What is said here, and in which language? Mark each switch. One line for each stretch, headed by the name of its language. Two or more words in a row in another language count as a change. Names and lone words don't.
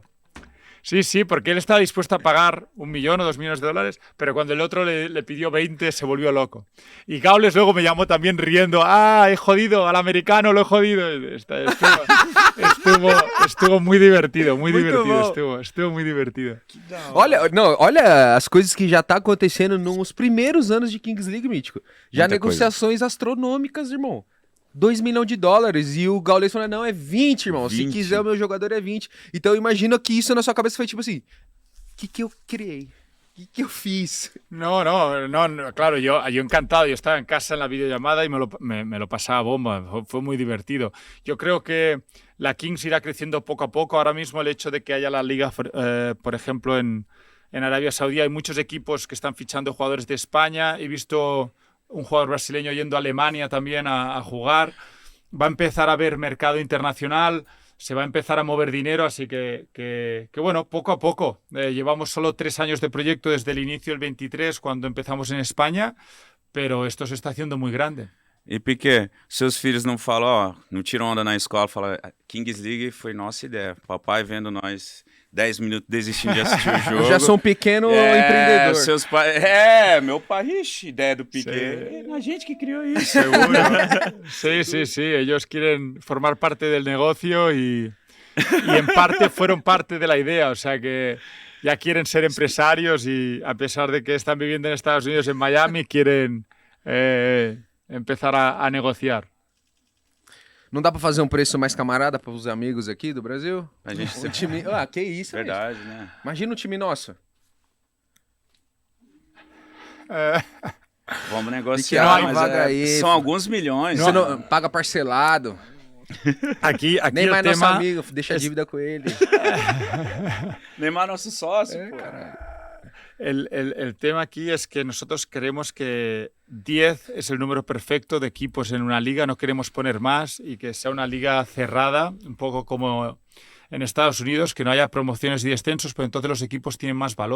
Spanish: Sí, porque él estaba dispuesto a pagar $1 millón o $2 millones, pero cuando el otro le pidió 20 se volvió loco. Y Gaules luego me llamó también riendo, he jodido, al americano lo he jodido. Estuvo muy divertido, estuvo muy divertido.
Portuguese: Olha as coisas que já tá acontecendo nos primeiros anos de Kings League, Mítico. Já Muita negociações astronômicas, irmão. $2 milhões e o Gaules falou, não, é 20, irmão. 20. Se quiser o meu jogador é 20. Então imagina que isso na sua cabeça foi tipo assim, o que eu criei? O que eu fiz?
Spanish: No, claro, yo encantado, yo estaba en casa en la videollamada y me lo pasaba bomba, fue muy divertido. Yo creo que la Kings irá creciendo poco a poco. Ahora mismo el hecho de que haya la liga, por ejemplo, en Arabia Saudí hay muchos equipos que están fichando jugadores de España. He visto un jugador brasileño yendo a Alemania también a jugar. Va a empezar a haber mercado internacional, se va a empezar a mover dinero, así que bueno, poco a poco. Llevamos solo 3 años de proyecto desde el inicio del 23, cuando empezamos en España, pero esto se está haciendo muy grande.
Portuguese: E Piquet, seus filhos não falam, não tiram onda na escola, falam, Kings League foi nossa ideia. Papai vendo nós 10 minutos desistindo de assistir o jogo. Já sou um pequeno empreendedor. Seus pais. Meu pai, ideia do Piquet. A gente que criou isso.
Spanish: Seguro. Sí. Ellos quieren formar parte del negocio y en parte fueron parte de la idea. O sea que ya quieren ser empresarios y a pesar de que están viviendo en Estados Unidos, en Miami, quieren empezar a negociar.
Portuguese: Não dá pra fazer um preço mais camarada para os amigos aqui do Brasil? A gente O time... que isso, verdade, né? Imagina um time nosso. Vamos negociar, mas são alguns milhões. Você não paga parcelado.
Spanish: Aquí
Portuguese: Neymar
Spanish: el
Portuguese: é nosso
Spanish: tema
Portuguese: amigo, deixa a dívida com ele. Neymar nosso sócio, pô.
Spanish: El tema aquí es que nosotros creemos que 10 es el número perfecto de equipos en una liga, no queremos poner más y que sea una liga cerrada, un poco como en Estados Unidos, que no haya promociones y descensos, pero entonces los equipos tienen más valor.